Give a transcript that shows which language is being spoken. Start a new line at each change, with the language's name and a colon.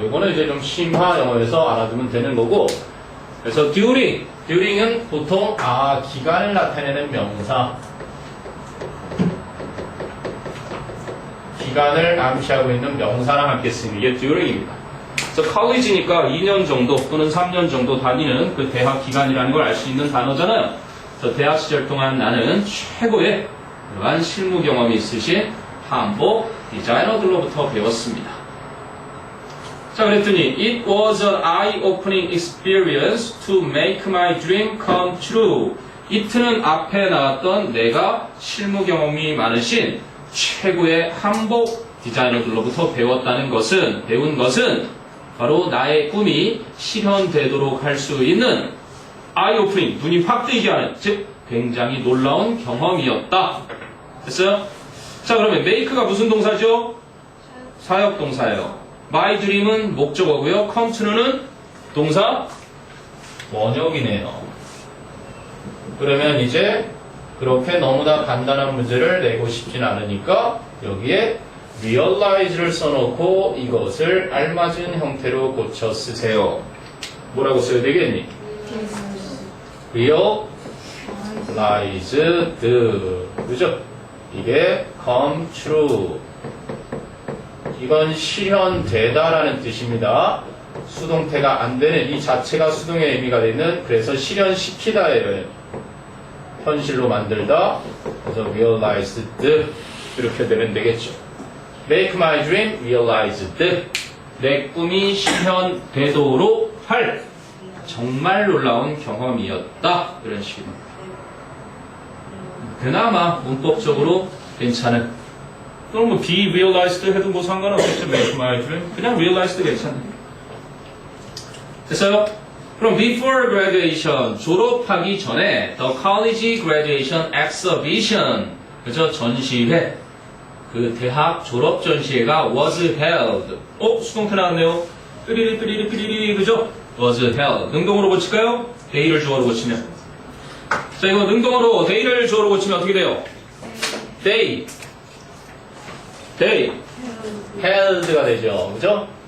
Korean: 이거는 이제 좀 심화 영어에서 알아두면 되는 거고, 그래서 during은 보통 기간을 나타내는 명사, 기간을 암시하고 있는 명사랑 함께 쓰는 이게 during입니다. 그래서 college니까 2년 정도 또는 3년 정도 다니는 그 대학 기간이라는 걸 알 수 있는 단어잖아요. 그래서 대학 시절 동안 나는 최고의 이러한 실무 경험이 있으신 한복 디자이너들로부터 배웠습니다.
English: 자, 그랬더니 it was an eye-opening experience to make my dream come true.
Korean: it는 앞에 나왔던 내가 실무 경험이 많으신 최고의 한복 디자이너들로부터 배운 것은 바로 나의 꿈이 실현되도록 할 수 있는 eye-opening, 눈이 확 뜨이게 하는, 즉 굉장히 놀라운 경험이었다. 됐어요? 자, 그러면 make가 무슨 동사죠? 사역 동사예요. my dream은 목적어고요. come to는 동사 원형이네요. 그러면 이제 그렇게 너무나 간단한 문제를 내고 싶진 않으니까 여기에 realize를 써놓고 이것을 알맞은 형태로 고쳐 쓰세요. 뭐라고 써야 되겠니? realized. 그죠? 이게 come true. 이건 실현되다라는 뜻입니다. 수동태가 안 되는 이 자체가 수동의 의미가 되는, 그래서 실현시키다예요. 현실로 만들다. 그래서 realized 이렇게 되면 되겠죠.
English: Make my dream realized.
Korean: 내 꿈이 실현되도록 할 정말 놀라운 경험이었다. 이런 식으로. 그나마 문법적으로 괜찮은. 또는 뭐 be realized 해도 뭐 상관없겠죠. Make my dream. 그냥 realized 괜찮네. 됐어요? 그럼 before graduation, 졸업하기 전에
English: the college graduation exhibition,
Korean: 그죠? 전시회, 그 대학 졸업 전시회가 was held. 수동태 나왔네요. 삐리리, 그죠? was held. 능동으로 고칠까요? day를 주어로 고치면. 자, 이거 능동으로 day를 주어로 고치면 어떻게 돼요? day, held가 되죠. 그죠?